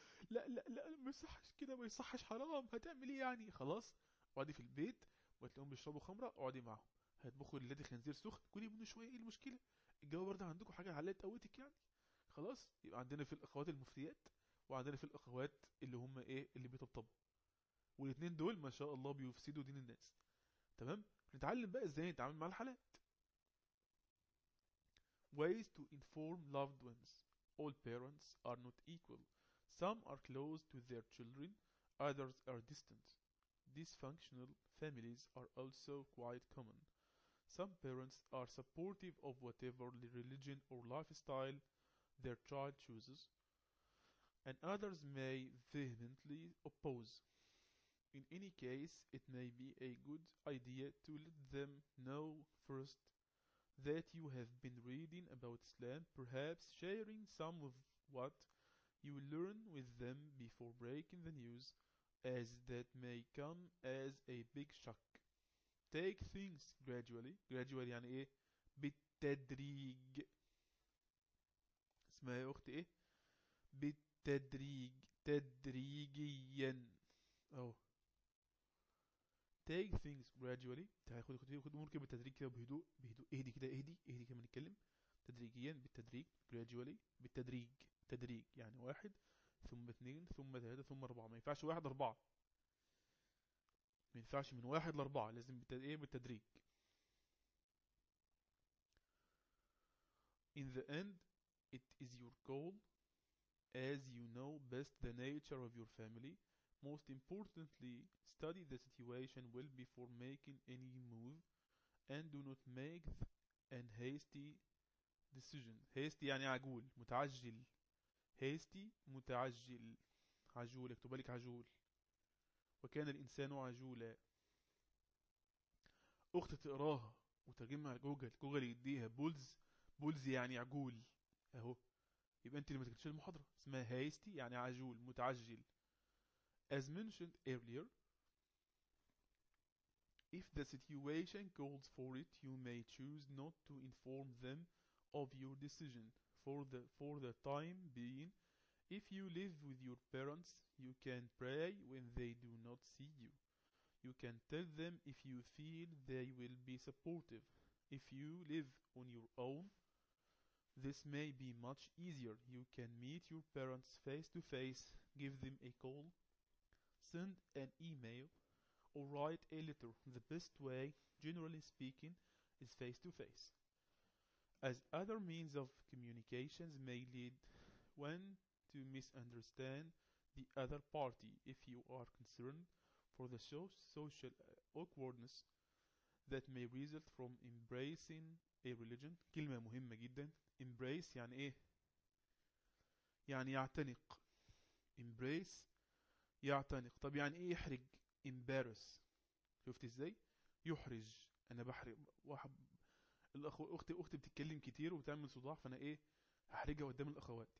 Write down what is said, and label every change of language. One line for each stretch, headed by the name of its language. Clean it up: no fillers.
Arabic: لا لا لا ما يصحش كده، ما يصحش، حرام، هتعملي يعني؟ خلاص اقعدي في البيت، وهتلاقيهم بيشربوا خمره اقعدي معاهم، هيطبخوا للادي خنزير سخن كلي منه شويه، ايه المشكله؟ الجو برد عندكم حاجه علقت قوتك يعني؟ خلاص يبقى عندنا في الاخوات المفتيات، وعندنا في الاخوات اللي هم ايه اللي بيطبطبوا، والاثنين دول ما شاء الله بيفسدوا دين الناس. تمام، نتعلم بقى ازاي نتعامل مع الحالات.
English: Ways to inform loved ones. All parents are not equal. Some are close to their children, others are distant. Dysfunctional families are also quite common. Some parents are supportive of whatever religion or lifestyle their child chooses, and others may vehemently oppose. In any case, it may be a good idea to let them know first that you have been reading about Islam, perhaps sharing some of what you will learn with them before breaking the news, as that may come as a big shock. Take things gradually.
Arabic: Gradually يعني ايه؟ بالتدريج. اسمها يا اختي ايه؟ بالتدريج تدريجيا اهو.
English: Take things gradually.
Arabic: خد الامور كده بالتدريج كده بهدوء بهدوء. اهدي كده اهدي اهدي كده. نتكلم تدريجيا بالتدريج
English: gradually
Arabic: بالتدريج تدريج يعني واحد ثم اثنين ثم ثلاثة ثم أربعة. ما ينفعش واحد أربعة، ما ينفعش من واحد لأربعة، لازم ايه بالتدريج.
English: In the end it is your goal as you know best the nature of your family. Most importantly, study the situation well before making any move and do not make an hasty decision.
Arabic: Hasty يعني عجول، متعجل. Hasty متعجل، عجول، اكتب لك عجول. وكان الإنسان عجولا. أخت تقراها وترجمها على جوجل، جوجل يديها بولز، بولز يعني عجول أهو. يبقى أنت اللي ما تكتبش المحاضرة. اسمها هايستي يعني عجول متعجل.
English: As mentioned earlier, if the situation calls for it, you may choose not to inform them of your decision for the time being. If you live with your parents, you can pray when they do not see you. You can tell them if you feel they will be supportive. If you live on your own, this may be much easier. You can meet your parents face to face, give them a call, send an email, or write a letter. The best way, generally speaking, is face to face, as other means of communications may lead one to misunderstand the other party. If you are concerned for the social awkwardness that may result from embracing a religion.
Arabic: كلمة مهمة جدا. Embrace يعني ايه؟ يعني يعتنق. Embrace يعتنق. طب يعني ايه يحرج؟ Embarrass. شفت ازاي؟ يحرج. انا بحرج واحد الاخ، اختي بتتكلم كتير وبتعمل صداع، فانا ايه هحرجها قدام الاخوات.